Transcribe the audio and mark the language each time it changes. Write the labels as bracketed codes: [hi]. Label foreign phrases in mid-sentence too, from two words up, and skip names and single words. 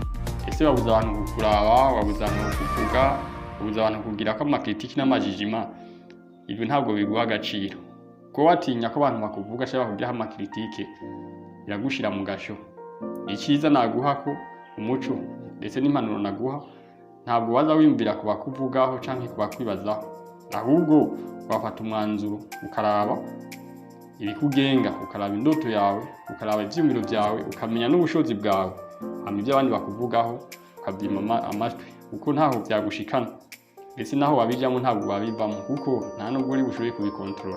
[rn] Ese wabuza abantu kukuraba, wabuza abantu kukuvuga, wabuza abantu kugira ko amakritiki n'amajijima? Ibyo ntabwo biguha agaciro. Ko watinya ko abantu bakuvuga cyangwa kugira amakritike biragushira mu gasho. Icyiza naguha ko umuco ndetse n'impanuro naguha, ntabwo waza wiyumvira ku bakuvugaho canke ku bakwibazaho, ahubwo wafata umwanzuro ukaraba ibikugenga, ukaraba indoto yawe, ukaraba ivyiyumviro vyawe, ukamenya n'ubushobozi bwawe. Hama ibyo abandi bakuvugaho ukabyima amatwi, kuko ntaho vyagushikana, ndetse naho wabijamo ntabwo wabivamo, kuko nta nubwo uri bushoboye kubikontrola.